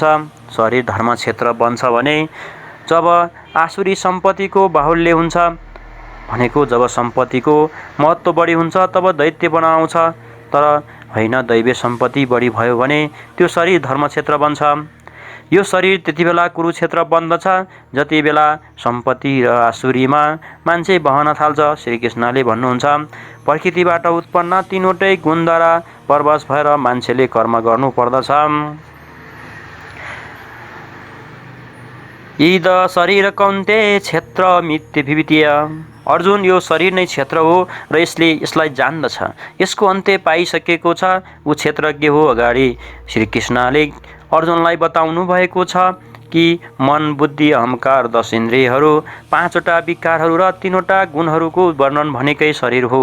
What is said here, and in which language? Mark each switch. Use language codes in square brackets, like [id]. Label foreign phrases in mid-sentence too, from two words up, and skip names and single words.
[ne] शरीर धर्म क्षेत्र बन्छ भने जब आसुरी सम्पत्तिको बाहुल्य हुन्छ, भनेको जब सम्पत्तिको महत्त्व बढी हुन्छ तब दैत्य बनाउँछ, तर होइन दैवी सम्पत्ति बढी भयो भने त्यो शरीर धर्म क्षेत्र बन्छ। यो शरीर त्यति बेला कुरुक्षेत्र बन्दछ जति बेला सम्पत्ति र आसुरीमा मान्छे बहन थाल्छ। श्रीकृष्णले भन्नुहुन्छ, प्रकृतिबाट उत्पन्न तीनवटै गुणद्वारा परवश भएर मान्छेले कर्म गर्नु पर्दछ। [sa] इद शरीर कौन्तेय क्षेत्र मिथ्य विवितीय। [ne] अर्जुन, यो शरीर नै क्षेत्र हो र यसलाई जान्दछ। यसको अन्त्य पाइसकेको छ, ऊ क्षेत्रज्ञ हो। अगाडि श्रीकृष्णले अर्जुनलाई बताउनु भएको छ कि मन, बुद्धि, अहंकार, 10 इन्द्रियहरू, 5वटा विकारहरू र 3वटा गुणहरूको वर्णन भनेकै शरीर हो।